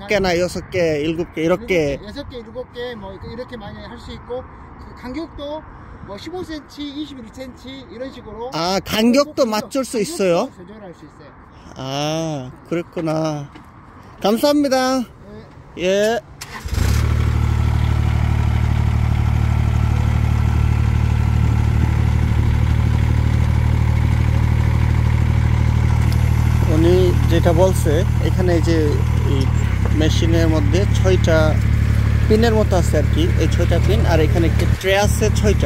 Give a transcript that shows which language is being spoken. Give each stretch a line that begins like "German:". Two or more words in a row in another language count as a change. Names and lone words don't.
Korean: 5개나 6개, 7개, 이렇게. 6개, 7개, 뭐, 이렇게 많이 할 수 있고, 그 간격도 뭐 15cm, 21cm, 이런 식으로. 아, 간격도 맞출 수 있어요? 조절할 수 있어요. 아, 그랬구나. 감사합니다. 예.
Bangla: উনি যেটা বলছে এখানে যে এই মেশিনের মধ্যে 6টা পিনের মতো আছে আর কি, এই 6টা পিন, আর এখানে একটা ট্রে আছে 6টা।